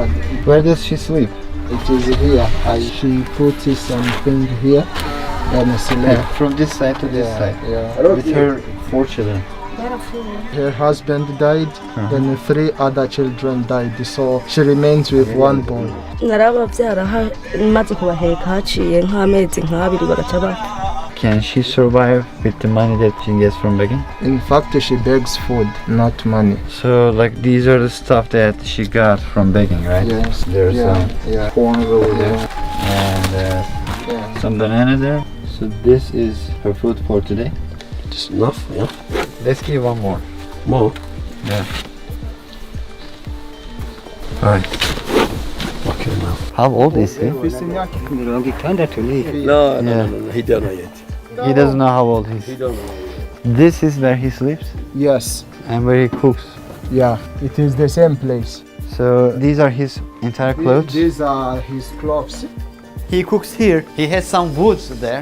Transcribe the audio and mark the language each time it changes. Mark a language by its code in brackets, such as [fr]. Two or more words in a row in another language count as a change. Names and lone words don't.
[en] Where does she sleep? it is here. She put something here and sleep. From this side to this side. Yeah. With her 4 children. Her husband died, then 3 other children died, so she remains with 1 boy. [rn] narababyara maze kubaheka haciye nk'amezi nk'abiri bagaca [en] Can she survive with the money that she gets from begging? In fact, she begs food, not money. So like these are the stuff that she got from begging, right? Yes. There's yeah. Corn over there. and Yeah. some banana there. So this is her food for today. Just enough, yeah. Let's give one more. More. Yeah. Alright. Okay, now. How old is he? [rn] mirongo itandatu ni [en] No, Yeah. no, he don't know yet. He doesn't know how old he He is. don't know yet. This is where he sleeps Yes. and where he cooks. Yeah. It is the same place. So these are his entire clothes. These are his clothes. He cooks here. He has some woods there.